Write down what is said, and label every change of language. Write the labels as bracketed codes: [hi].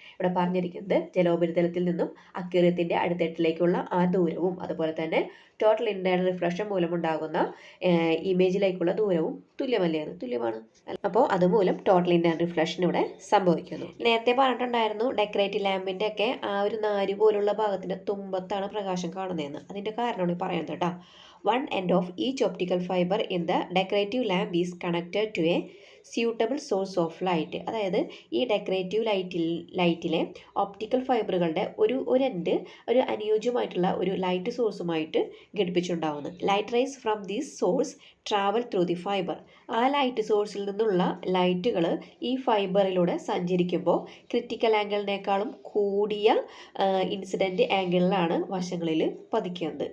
[ml] ഇവിടെ പറഞ്ഞിരിക്കുന്നത് ജലോപരിതലത്തിൽ നിന്നും അക്വേറിയത്തിൻ്റെ അടിത്തട്ടിലേക്കുള്ള ആ ദൂരവും അതുപോലെ തന്നെ ടോട്ടൽ ഇൻറ്റേർണൽ റിഫ്ലക്ഷൻ മൂലമുണ്ടാകുന്ന ഇമേജിലേക്കുള്ള ദൂരവും തുല്യമാണ്. അപ്പോൾ അതുമൂലം ടോട്ടൽ ഇൻറ്റേർണൽ റിഫ്ലക്ഷൻ ഇവിടെ സംഭവിക്കുന്നു. നേരത്തെ പറഞ്ഞിട്ടുണ്ടായിരുന്നു ഡെക്കറേറ്റീവ് ലാമ്പിൻ്റെ ഒക്കെ ആ ഒരു നാര് പോലുള്ള ഭാഗത്തിൻ്റെ തുമ്പത്താണ് പ്രകാശം കാണുന്നതെന്ന്. അതിൻ്റെ കാരണമാണ് പറയുന്നത് കേട്ടോ. [en] One end of each optical fiber in the decorative lamp is connected to a suitable source of light. [ml] അതായത് ഈ ഡെക്കറേറ്റീവ് ലൈറ്റിലെ ഒപ്റ്റിക്കൽ ഫൈബറുകളുടെ ഒരു എൻഡ് ഒരു അനുയോജ്യമായിട്ടുള്ള ഒരു light സോഴ്സുമായിട്ട് ഘടിപ്പിച്ചുണ്ടാവുന്നു. [en] Light rays from these source travel through the fibre. [ml] ആ light സോഴ്സിൽ നിന്നുള്ള ലൈറ്റുകൾ ഈ ഫൈബറിലൂടെ സഞ്ചരിക്കുമ്പോൾ ക്രിറ്റിക്കൽ ആംഗിളിനേക്കാളും കൂടിയ ഇൻസിഡൻറ്റ് ആംഗിളിലാണ് വശങ്ങളിൽ പതിക്കുന്നത്.